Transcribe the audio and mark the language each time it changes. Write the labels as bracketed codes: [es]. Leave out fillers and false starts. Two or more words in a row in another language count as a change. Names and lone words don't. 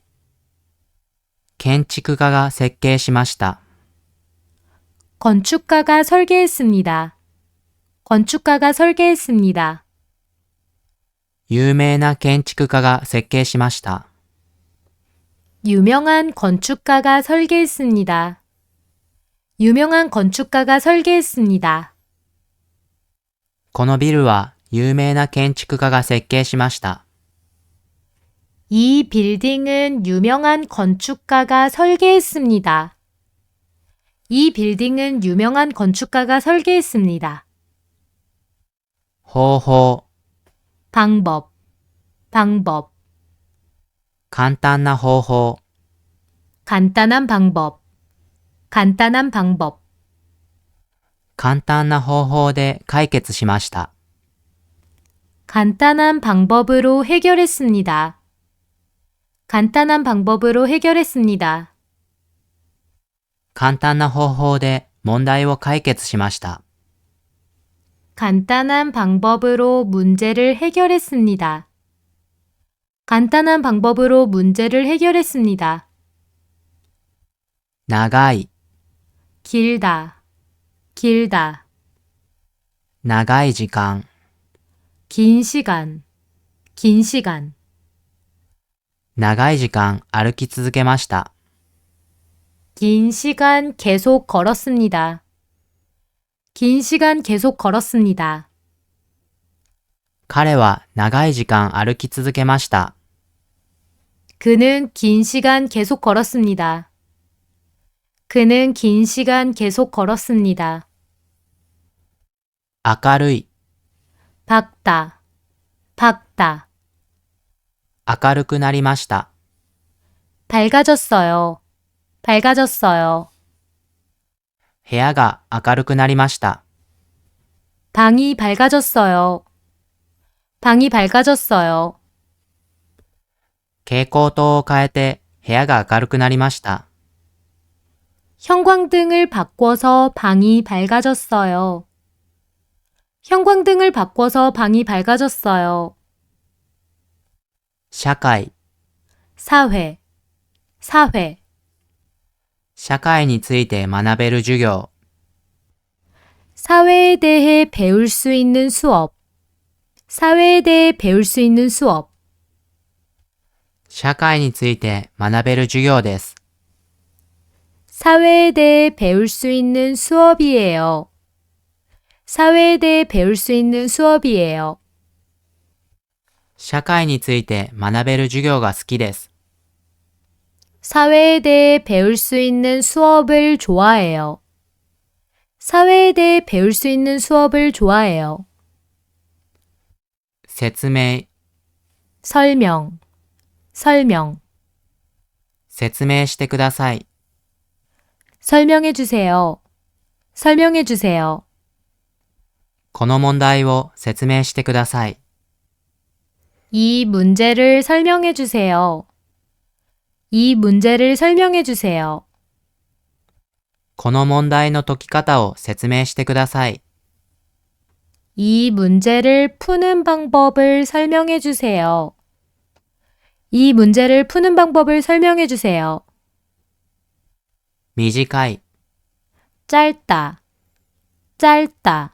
[ja] 建築家が設計しました。 [ko] 건축가가 설계했습니다. 건축가가 설계했습니다. [ja] 有名な建築家が設計しました。 [ko] 유명한 건축가가 설계했습니다. 유명한 건축가가 설계했습니다. [ja] このビルは有名な建築家が設計しました。 [ko] 이 빌딩은 유명한 건축가가 설계했습니다. 이 빌딩은 유명한 건축가가 설계했습니다. [ja] 方法、 [ko] 방법, 방법. [ja] 簡単な方法、 [ko] 간단한 방법, 간단한 방법. [ja] 簡単な方法で解決しました。 [ko] 간단한 방법으로 해결했습니다. 간단한 방법으로 해결했습니다. [ja] 簡単な方法で問題を解決しました。 [ko] 간단한 방법으로 문제를 해결했습니다. 간단한 방법으로 문제를 해결했습니다. [ja] 長い、 [ko] 길다, 길다. [ja] 長い時間、 [ko] 긴 시간, 긴 시간. [ja] 長い時間歩き続けました。 [ko] 긴 시간 계속 걸었습니다. 긴 시간 계속 걸었습니다. [ja] 彼は長い時間歩き続けました。 [ko] 그는 긴 시간 계속 걸었습니다. 그는 긴 시간 계속 걸었습니다. [ja] 明るい、 [ko] 밝다, 밝다. [ja] 明るくなりました。 [ko] 밝아졌어요. 밝아졌어요. [ja] 部屋が明るくなりました。 [ko] 방이 밝아졌어요. 방이 밝아졌어요. [ja] 蛍光灯を変えて部屋が明るくなりました。 [ko] 형광등을 바꿔서 방이 밝아졌어요. 형광등을 바꿔서 방이 밝아졌어요. [ja] 社会、 [ko] 사회, 사회. [ja] 社会について学べる授業。 [ko] 사회에 대해 배울 수 있는 수업. 사회에 대해 배울 수 있는 수업. [ja] 社会について学べる授業です。 [ko] 사회에 대해 배울 수 있는 수업이에요. 사회에 대해 배울 수 있는 수업이에요. [ja] 社会について学べる授業が好きです。 [ko] 사회에 대해 배울 수 있는 수업을 좋아해요. 사회에 대해 배울 수 있는 수업을 좋아해요. [ja] 説明、 [ko] 설명, 설명. [ja] 説明してください。 [ko] 설명해 주세요. 설명해 주세요. [ja] この問題を説明してください。 [ko] 이 문제를 설명해 주세요. 이 문제를 설명해 주세요. [ja] この問題の解き方を説明してください。 [ko] 이 문제를 푸는 방법을 설명해 주세요. 이 문제를 푸는 방법을 설명해 주세요. [ja] 短い、 [ko] 짧다, 짧다.